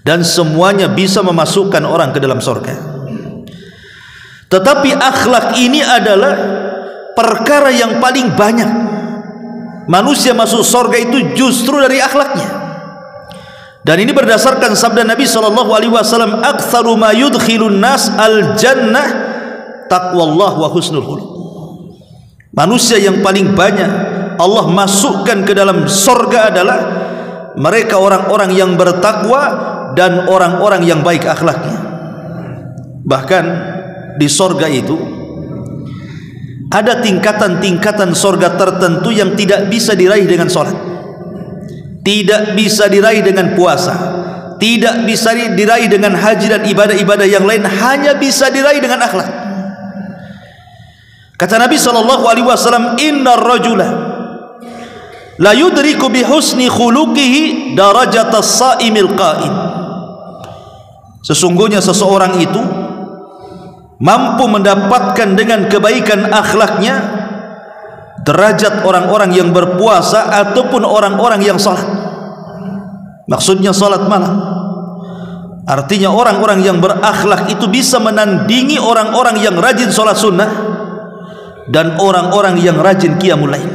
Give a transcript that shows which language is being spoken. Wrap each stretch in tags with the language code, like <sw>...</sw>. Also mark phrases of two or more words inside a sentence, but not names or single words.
<id>dan semuanya bisa memasukkan orang ke dalam surga. Tetapi akhlak ini adalah perkara yang paling banyak manusia masuk surga itu justru dari akhlaknya. Dan ini berdasarkan sabda Nabi SAW,</id> <ar>أكثر ما يدخل الناس الجنة تقوى الله وحسن الخلق.</ar> <id>Manusia yang paling banyak Allah masukkan ke dalam surga adalah mereka orang-orang yang bertakwa dan orang-orang yang baik akhlaknya. Bahkan di surga itu ada tingkatan-tingkatan surga tertentu yang tidak bisa diraih dengan sholat, tidak bisa diraih dengan puasa, tidak bisa diraih dengan haji dan ibadah-ibadah yang lain, hanya bisa diraih dengan akhlak. Kata Nabi SAW,</id> <ar>إن الرجل لا يدرك بحسن خلقه درجة الصائم القائم.</ar> <id>Sesungguhnya seseorang itu mampu mendapatkan dengan kebaikan akhlaknya derajat orang-orang yang berpuasa ataupun orang-orang yang salat. Maksudnya salat malam. Artinya orang-orang yang berakhlak itu bisa menandingi orang-orang yang rajin salat sunnah dan orang-orang yang rajin</id> <ar>قيام الليل.</ar>